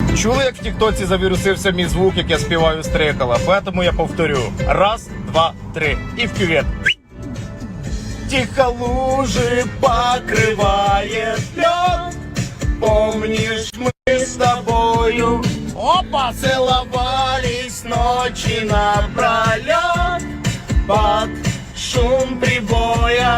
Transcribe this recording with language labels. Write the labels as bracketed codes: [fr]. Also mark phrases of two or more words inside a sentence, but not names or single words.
[uk] Чули, як в тіктоці завірусився мій звук, як я співаю стрекала? [ru] Поэтому я повторю. Раз, два, три. [uk] І в кювет. [ru] Тихо лужи покрывает лед. Помнишь, мы с тобою опа, целовались ночи напролет под шум прибоя.